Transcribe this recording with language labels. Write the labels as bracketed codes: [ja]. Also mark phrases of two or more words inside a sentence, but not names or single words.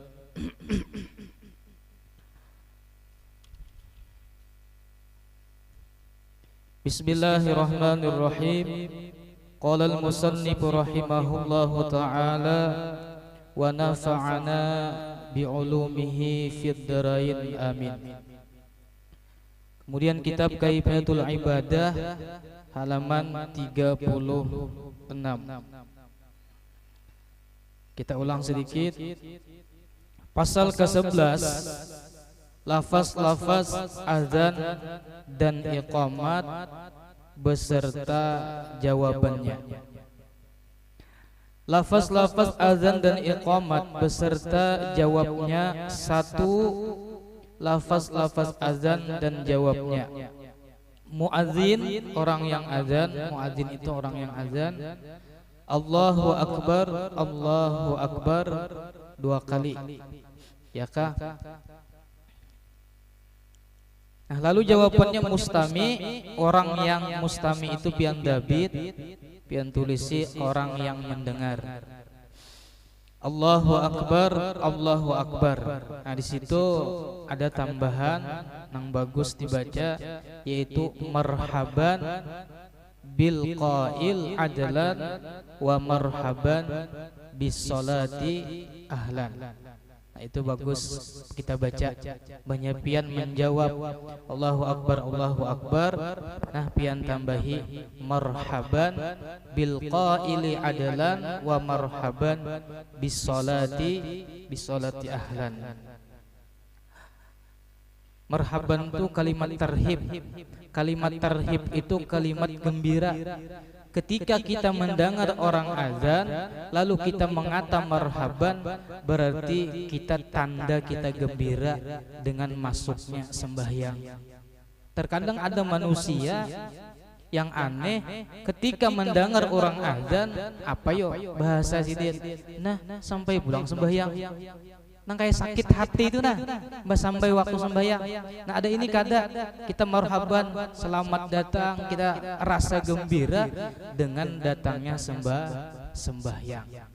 [ar] بسم الله الرحمن الرحيم. قال المصنف رحمه الله تعالى ونفعنا بعلومه في الدارين آمين. [id] Kemudian kitab Kaifiyatul Ibadah halaman 36. Kita ulang sedikit. Pasal ke-11, lafaz-lafaz azan dan iqamat beserta jawabannya. Lafaz-lafaz azan dan iqamat beserta jawabnya. Satu, lafaz-lafaz azan dan jawabnya. Muadzin, orang yang azan. Muadzin itu orang yang azan. [ar] الله أكبر، الله أكبر [id] 2 kali. Ya kah? Nah, lalu jawabannya mustami. Orang yang mustami itu [bjn] pian dabit, pian tulisi [id] orang yang mendengar. [ar] الله أكبر، الله أكبر. [id] Nah, di situ ada tambahan yang bagus dibaca, yaitu [ar] مرحبا بالقائل عدلا ومرحبا بالصلاة أهلا. [id] Nah, itu bagus kita baca. Banyak pian menjawab [ar] الله أكبر، الله أكبر. [id] Nah, pian tambahi [ar] مرحبا بالقائل عدلا ومرحبا بالصلاة أهلا. [id] Marhaban itu kalimat tarhib. Kalimat tarhib itu kalimat gembira. Ketika kita mendengar orang azan lalu kita mengata marhaban, berarti kita tanda kita gembira dengan masuknya sembahyang. Terkadang ada manusia yang aneh, ketika mendengar orang azan, apa yo bahasa sidin, nah sampai pulang sembahyang, [bjn] nang kayak sakit hati itu nah, [id] mbak sampai waktu sembahyang. Nah, ada ini kada kita marhaban, selamat datang, kita rasa gembira dengan datangnya sembahyang.